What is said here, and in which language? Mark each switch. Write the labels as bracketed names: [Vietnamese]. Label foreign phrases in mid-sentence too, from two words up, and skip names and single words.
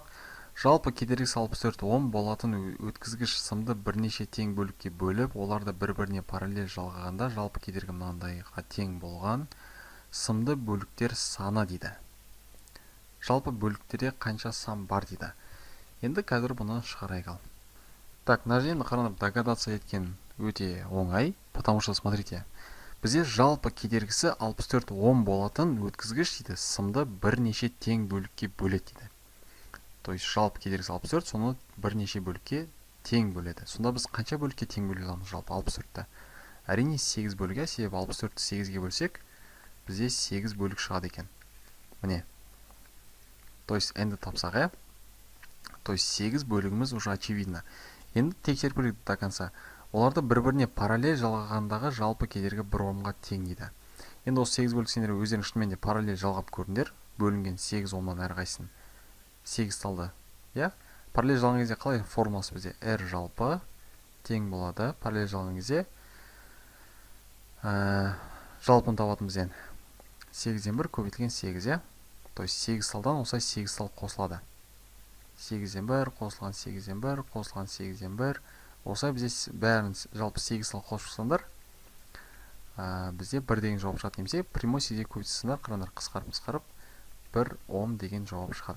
[Kazakh] Жалпы кедергісі 64 Ом болатын өткізгіш сымды бірнеше тең бөлікке бөліп, оларды бір-біріне параллель жалғағанда жалпы кедергі мынандайға тең болған сымды бөліктер саны дейді. Жалпы бөліктерде қанша сан бар дейді. Енді қазір бұны шығарайық ал. Так, мына жерде қараңдар, догадаться еткен өте оңай, [Russian] потому что смотрите, [Kazakh] бізде жалпы кедергісі 64 Ом болатын өткізгіш дейді сымды бірнеше тең бөлікке бөледі дейді. [Russian] То есть [Kazakh] жалпы кедергісі 64, соны бірнеше бөлікке тең бөледі. Сонда біз қанша бөлікке тең бөле аламыз жалпы 64-ті? Әрине 8 бөлігі, себебі 64-ті 8-ге бөлсек, бізде 8 бөлік шығады екен. Міне. [Russian] То есть [Kazakh] енді тапсақ, е? [Russian] То есть [Kazakh] 8 бөлігіміз [Russian] уже очевидно. [Kazakh] Енді тексеріп көрейік [Russian] до конца. [Kazakh] Оларды бір-біріне параллель жалғағандағы жалпы кедергі 1 Омға тең дейді. Енді осы 8 бөлік сендер өздерің шынымен де параллель жалғап көріңдер. Бөлінген 8 Омнан әрқайсысын 8 талды. Я? Параллель жалған кезде қалай формуласы бізде? R жалпы тең болады. Параллель жалған кезде жалпын табатын бізден 8-ден 1 көбейтілген 8, я? [Russian] То есть [Kazakh] 8 талдан осылай 8 тал қосылады. 8-ден 1 қосылған 8-ден 1 қосылған 8-ден 1. Осылай бізде бәрін жалпы 8 тал қосылсаңдар, бізде 1 деген жауап шығады. Немесе прямой 8-ге көбейтсеңдер, қараңдар, қысқарып 1 Ом деген жауап шығады.